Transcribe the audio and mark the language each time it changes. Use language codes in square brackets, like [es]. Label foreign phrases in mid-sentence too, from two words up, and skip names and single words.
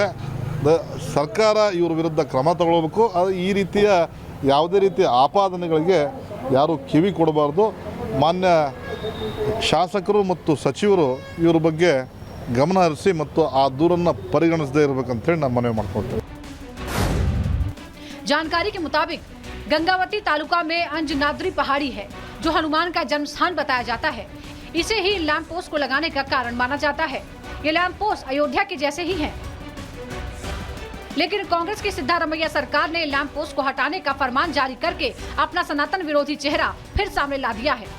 [kn] ಸರ್ಕಾರ ಇವರ ವಿರುದ್ಧ ಕ್ರಮ ತಗೊಳ್ಬೇಕು. ಅದು ಈ ರೀತಿಯ ಯಾವುದೇ ರೀತಿಯ ಆಪಾದನೆಗಳಿಗೆ ಯಾರು ಕಿವಿ ಕೊಡಬಾರ್ದು. ಮಾನ್ಯ ಶಾಸಕರು ಮತ್ತು ಸಚಿವರು ಇವರ ಬಗ್ಗೆ ಗಮನ ಹರಿಸಿ ಮತ್ತು ಆ ದೂರನ್ನು ಪರಿಗಣಿಸದೇ ಇರಬೇಕಂತೇಳಿ ನಾನು ಮನವಿ ಮಾಡ್ಕೊಳ್ತೇನೆ. [hi] जानकारी के मुताबिक गंगावती तालुका में अंजनाद्री पहाड़ी है, जो हनुमान का जन्म स्थान बताया जाता है। इसे ही [en] lamp post [hi] को लगाने का कारण माना जाता है। ये [en] lamp post [hi] अयोध्या के जैसे ही हैं। लेकिन कांग्रेस की सिद्धारमैया सरकार ने [en] lamp post [hi] को हटाने का फरमान जारी करके अपना सनातन विरोधी चेहरा फिर सामने ला दिया है।